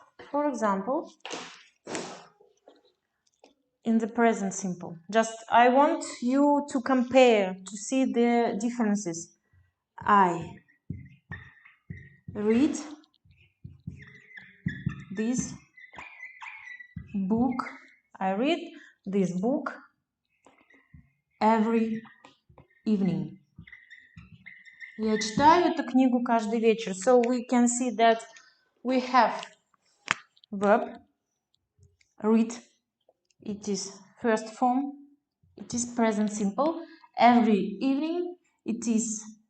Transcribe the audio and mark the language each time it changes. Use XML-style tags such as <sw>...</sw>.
<en>For example, in the present simple, just I want you to compare, to see the differences. I read this book. I read this book every evening.</en> <ru>Я читаю эту книгу каждый вечер.</ru> <en>So we can see that we have verb read. It is first form. It is present simple. Every evening it is</en>